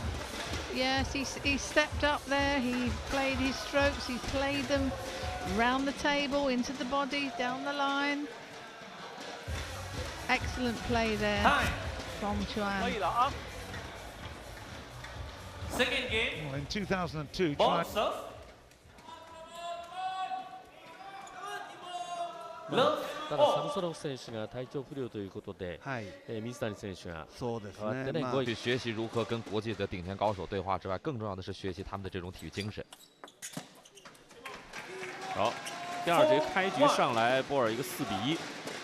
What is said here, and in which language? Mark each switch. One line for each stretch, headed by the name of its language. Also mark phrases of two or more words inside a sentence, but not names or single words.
English: Yes, he stepped up there, he played his strokes, he played them round the table, into the body, down the line. Excellent play there from Chuang. Second game. Well, in 2002,
Japanese: ただサムソロフ選手が体調不良ということで、水谷選手が代わってね、
Chinese: 去学习如何跟国际的顶尖高手对话之外，更重要的是学习他们的这种体育精神。好，第2局开局上来，波尔一个4比1。